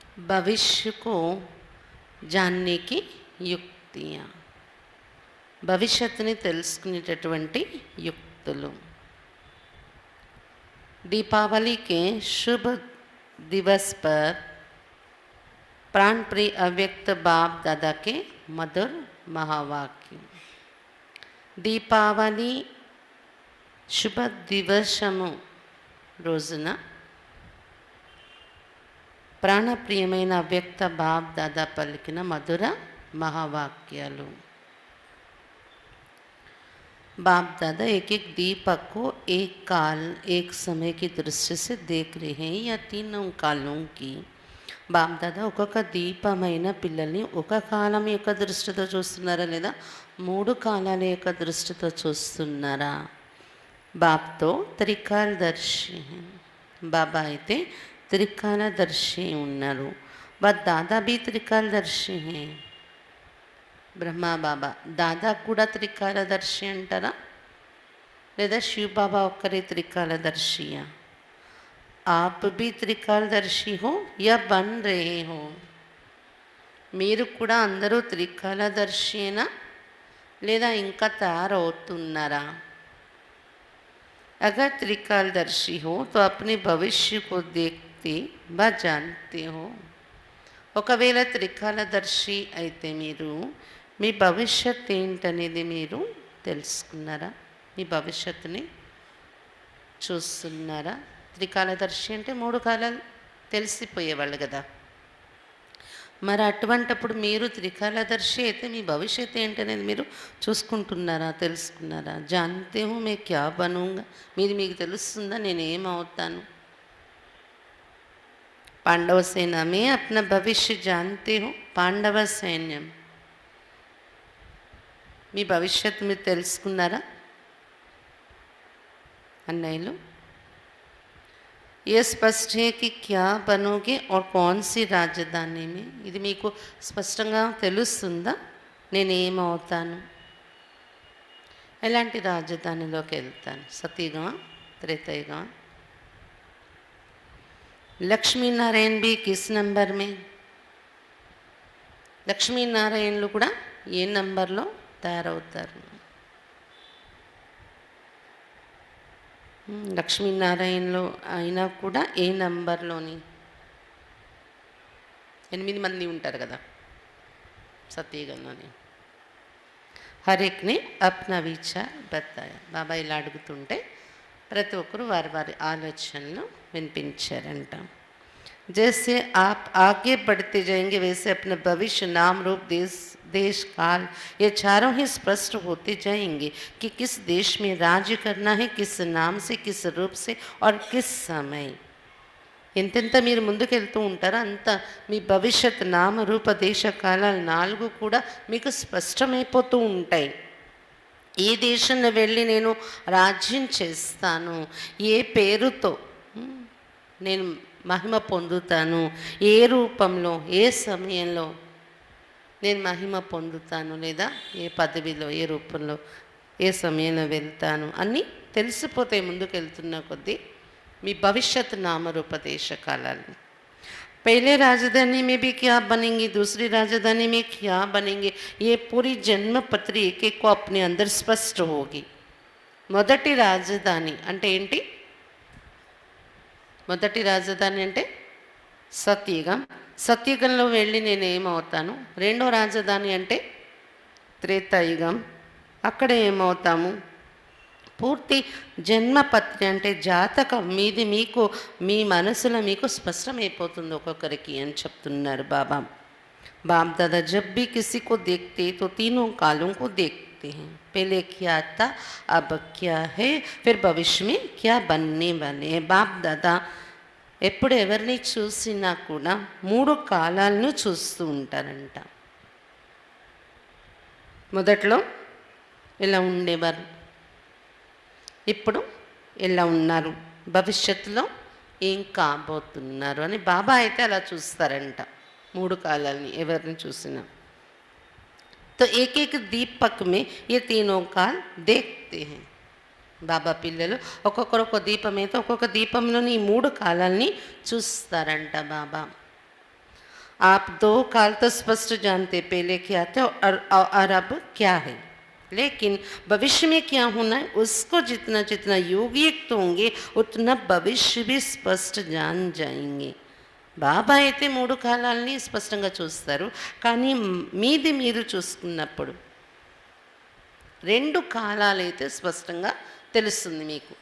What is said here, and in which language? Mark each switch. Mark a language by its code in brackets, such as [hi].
[hi] भविष्य को जानने की युक्तियाँ, [te] భవిష్యత్తుని తెలుసుకునేటటువంటి యుక్తులు. [hi] दीपावली के शुभ दिवस पर प्राण प्रिय अव्यक्त बाप दादा के मधुर महावाक्य. [te] దీపావళి శుభ దివసము రోజున ప్రాణప్రియమైన అవ్యక్త బాప్ దాదా పలికిన మధుర మహావాక్యాలు. [hi] बाप दादा एक एक दीपक को एक काल एक समय की दृष्टि से देख रहे हैं या तीनों कालों की. [te] బాప్ దాదా ఒక్కొక్క దీపమైన పిల్లల్ని ఒక కాలం యొక్క దృష్టితో చూస్తున్నారా లేదా మూడు కాలాల యొక్క దృష్టితో చూస్తున్నారా? బాప్తో త్రికాలదర్శి, బాబా అయితే త్రికాలదర్శి ఉన్నారు. [hi] బట్ దాదా బి త్రికాలదర్శి హే. [te] బ్రహ్మా బాబా దాదా కూడా త్రికాలదర్శి అంటారా లేదా శివ బాబా ఒక్కరే త్రికాలదర్శియా? [hi] आप भी त्रिकालदर्शी हो या बन रहे हो? [te] మీరు కూడా అందరూ త్రికాలదర్శినా లేదా ఇంకా తయారవుతున్నారా? [hi] अगर त्रिकालदर्शी हो तो अपने भविष्य को देखते व जानते हो. [te] ఒకవేళ త్రికాలదర్శి అయితే మీరు మీ భవిష్యత్ ఏంటనేది మీరు తెలుసుకున్నారా? మీ భవిష్యత్తుని చూస్తున్నారా? త్రికాలదర్శి అంటే మూడు కాలాలు తెలిసిపోయేవాళ్ళు కదా. మరి అటువంటప్పుడు మీరు త్రికాలదర్శి అయితే మీ భవిష్యత్తు ఏంటనేది మీరు చూసుకుంటున్నారా, తెలుసుకున్నారా? [hi] జాన్తే హూ మే క్యా బనూంగా, [te] మీది మీకు తెలుస్తుందా నేను ఏమవుతాను? [hi] పాండవ సేన మే అప్నా భవిష్య జాన్తే హూ. [te] పాండవ సైన్యం మీ భవిష్యత్తు మీరు తెలుసుకున్నారా అన్నయ్యలు? [hi] ये स्पष्ट है कि क्या बनोगे और कौन सी राजधानी में. [te] ఇది మీకు స్పష్టంగా తెలుస్తుందా నేనేమవుతాను, ఎలాంటి రాజధానిలోకి వెళ్తాను? సతయుగమా త్రేతాయుగమా? [hi] లక్ష్మీనారాయణ బి కిస్ నంబర్ మే. [te] లక్ష్మీనారాయణలు కూడా ఏ నంబర్లో తయారవుతారు? లక్ష్మీనారాయణలో అయినా కూడా ఏ నంబర్లోని? 8 మంది ఉంటారు కదా సత్యయుగంలోని. [hi] హర్ ఏక్ని అప్నా విచార్ బతాయా. [te] బాబా ఇలా అడుగుతుంటే ప్రతి ఒక్కరు వారి వారి ఆలోచనలు వినిపించారంట. [hi] जैसे आप आगे बढ़ते जाएंगे वैसे अपना भविष्य नाम रूप देश काल ये चारों ही स्पष्ट होते जाएंगे कि किस देश में राज्य करना है, किस नाम से, किस रूप से और किस समय. [te] ఎంతెంత మీరు ముందుకు వెళ్తూ ఉంటారో అంత మీ భవిష్యత్ నామ రూప దేశ కాలాలు 4 కూడా మీకు స్పష్టమైపోతూ ఉంటాయి. ఏ దేశంలో వెళ్ళి నేను రాజ్యం చేస్తాను, ఏ పేరుతో నేను మహిమ పొందుతాను, ఏ రూపంలో ఏ సమయంలో నేను మహిమ పొందుతాను, లేదా ఏ పదవిలో ఏ రూపంలో ఏ సమయంలో వెళ్తాను అన్నీ తెలిసిపోతాయి ముందుకు వెళ్తున్న కొద్దీ మీ భవిష్యత్ నామరూప దేశ కాలాలు. [hi] पहले राजधानी में भी क्या बनेंगे, दूसरी राजधानी में क्या बनेंगे, ये पूरी जन्म पत्री एक एक को अपने अंदर स्पष्ट होगी. [te] మొదటి రాజధాని అంటే ఏంటి? మొదటి రాజధాని అంటే సత్యయుగం. సత్యయుగంలో వెళ్ళి నేను ఏమవుతాను? రెండో రాజధాని అంటే త్రేతాయుగం, అక్కడ ఏమవుతాము? పూర్తి జన్మపత్రి అంటే జాతకం మీది మీకు మీ మనసులో మీకు స్పష్టమైపోతుంది ఒక్కొక్కరికి అని చెప్తున్నారు బాబా. [hi] बाप दादा जब भी किसी को देखते तो तीनों कालों को देखते हैं। पहले क्या था, अब क्या है, फिर भविष्य में क्या बनने वाले हैं। [te] బాప్ దాదా ఎప్పుడు ఎవరిని చూసినా కూడా 3 కాలాలను చూస్తూ ఉంటారంట. మొదట్లో ఇలా ఉండేవారు, ఇప్పుడు ఎలా ఉన్నారు, భవిష్యత్తులో ఏం కాబోతున్నారు అని బాబా అయితే అలా చూస్తారంట 3 కాలాలని ఎవరిని చూసినా. [hi] तो एक एक दीपक में ये तीनों काल देखते हैं. [te] బాబా పిల్లలు ఒక్కొక్కరు ఒక్కొక్క దీపం అయితే ఒక్కొక్క దీపంలోని ఈ 3 కాలాలని చూస్తారంట బాబా. [hi] आप 2 काल तो स्पष्ट जानते पहले क्या थे और अब क्या है, लेकिन भविष्य में क्या होना है उसको जितना जितना योगयुक्त होंगे उतना भविष्य भी स्पष्ट जान जाएंगे. [te] బాబా అయితే 3 కాలాలని స్పష్టంగా చూస్తారు, కానీ మీది మీరు చూసుకున్నప్పుడు 2 కాలాలైతే స్పష్టంగా తెలుస్తుంది మీకు.